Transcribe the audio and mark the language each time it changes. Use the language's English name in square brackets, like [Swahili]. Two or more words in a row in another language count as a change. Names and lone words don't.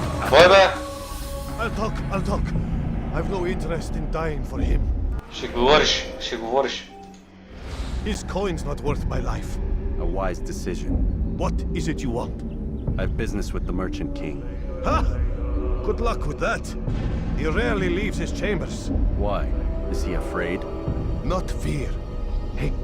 [Bulgarian] Кой бе? [English] I'll talk. I've no interest in dying for him. [Bulgarian] Ще говориш. [English] His coin's not worth my life. A wise decision. What is it you want? I have business with the Merchant King. Ha! Good luck with that. He rarely leaves his chambers. Why? Is he afraid? Not fear. Hate.